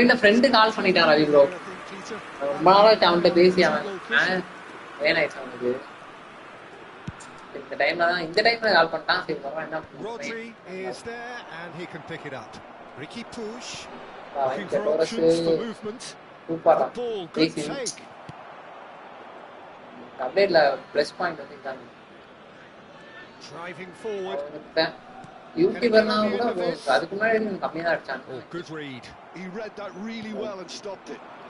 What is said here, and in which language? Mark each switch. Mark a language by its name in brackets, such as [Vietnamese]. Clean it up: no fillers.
[Tamil] இல்ல friend call பண்ணிட்டான் Ravi bro. ரொம்ப நாளா அவன்கிட்ட பேசி அவன் வேணாயிடுச்சு அவனுக்கு. இந்த டைம்ல கால் பண்ணிட்டான். சரி வர என்ன [English] Rodri is there and he can pick it up. Ricky push. looking for options for movement. Ball, good take. [Tamil] அப்டேட்ல plus point வந்துட்டாங்க. [English] Driving forward. [Tamil] யூடியூபர்னா கூட அதுக்கு முன்னாடி கம்மியா தான் அடிச்சாங்க. [English] Oh, good read. He read that really well and stopped it.